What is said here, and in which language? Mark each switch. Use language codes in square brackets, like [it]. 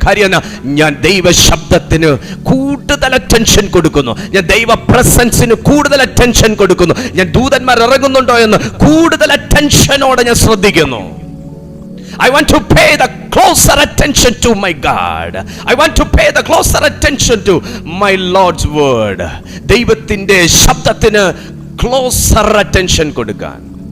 [ml] കാര്യം ഞാൻ ദൈവ ശബ്ദത്തിന് കൂടുതൽ അറ്റൻഷൻ കൊടുക്കുന്നു, ഞാൻ ദൈവ പ്രസൻസിന് കൂടുതൽ അറ്റൻഷൻ കൊടുക്കുന്നു, ഞാൻ ദൂതന്മാർ ഇറങ്ങുന്നുണ്ടോ എന്ന് കൂടുതൽ അറ്റൻഷനോടെ ഞാൻ ശ്രദ്ധിക്കുന്നു. [en] I want to pay the closer attention to my God. I want to pay the closer attention to my Lord's word. [ml] ദൈവത്തിന്റെ ശബ്ദത്തിന് ക്ലോസർ അറ്റൻഷൻ കൊടുക്കാൻ.